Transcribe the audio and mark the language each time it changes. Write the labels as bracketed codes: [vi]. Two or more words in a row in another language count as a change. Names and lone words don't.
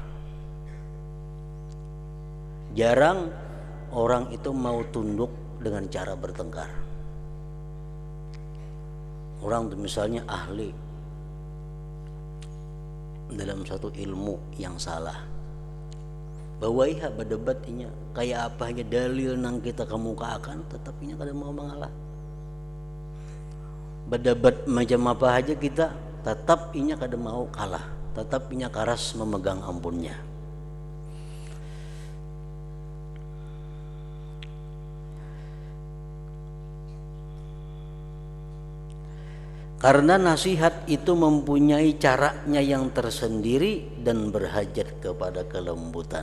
[id] Jarang orang itu mau tunduk dengan cara bertengkar. [bjn] Orang tuh misalnya ahli dalam satu ilmu yang salah, bahwa iha berdebatnya kayak apa aja dalil nang kita kemukakan, tetap inya kada mau mengalah. Berdebat macam apa aja kita, tetap inya kada mau kalah, tetap inya karas memegang ampunnya. [id] Karena nasihat itu mempunyai caranya yang tersendiri dan berhajat kepada kelembutan.